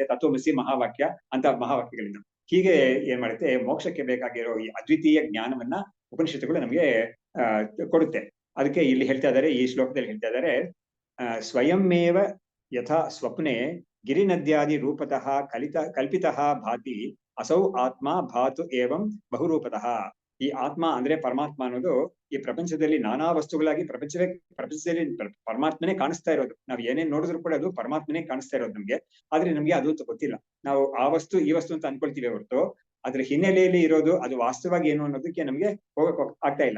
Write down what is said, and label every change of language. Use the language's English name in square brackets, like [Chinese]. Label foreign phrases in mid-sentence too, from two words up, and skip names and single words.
[Kannada] ತತ್ವಮಸಿ ಮಹಾವಾಕ್ಯ ಅಂತ ಮಹಾವಾಕ್ಯಗಳಿಂದ ಹೀಗೆ ಏನ್ ಮಾಡುತ್ತೆ, ಮೋಕ್ಷಕ್ಕೆ ಬೇಕಾಗಿರೋ ಈ ಅದ್ವಿತೀಯ ಜ್ಞಾನವನ್ನ ಉಪನಿಷತ್ತುಗಳು ನಮ್ಗೆ ಕೊಡುತ್ತೆ. ಅದಕ್ಕೆ ಇಲ್ಲಿ ಹೇಳ್ತಾ ಇದ್ದಾರೆ, ಈ ಶ್ಲೋಕದಲ್ಲಿ ಹೇಳ್ತಾ ಇದ್ದಾರೆ, [Sanskrit] ಸ್ವಯಂಮೇವ ಯಥಾ ಸ್ವಪ್ನೆ ಗಿರಿನದ್ಯಾದಿ ರೂಪತಃ ಕಲ್ಪಿತಃ ಭಾತಿ ಅಸೌ ಆತ್ಮ ಭಾತು ಏವಂ ಬಹುರೂಪತಃ. [Kannada] ಈ ಆತ್ಮ ಅಂದ್ರೆ ಪರಮಾತ್ಮ ಅನ್ನೋದು ಈ ಪ್ರಪಂಚದಲ್ಲಿ ನಾನಾ ವಸ್ತುಗಳಾಗಿ ಪ್ರಪಂಚದಲ್ಲಿ ಪರಮಾತ್ಮನೇ ಕಾಣಿಸ್ತಾ ಇರೋದು. ನಾವ್ ಏನೇನ್ ನೋಡಿದ್ರು ಕೂಡ ಅದು ಪರಮಾತ್ಮನೇ ಕಾಣಿಸ್ತಾ ಇರೋದು ನಮ್ಗೆ. ಆದ್ರೆ ನಮ್ಗೆ ಅದು ಗೊತ್ತಿಲ್ಲ. ನಾವು ಆ ವಸ್ತು ಈ ವಸ್ತು ಅಂತ ಅನ್ಕೊಳ್ತೀವಿ ಹೊರತು ಅದ್ರ ಹಿನ್ನೆಲೆಯಲ್ಲಿ ಇರೋದು ಅದು ವಾಸ್ತವವಾಗಿ ಏನು ಅನ್ನೋದಕ್ಕೆ ನಮ್ಗೆ ಹೋಗಕ್ ಆಗ್ತಾ ಇಲ್ಲ.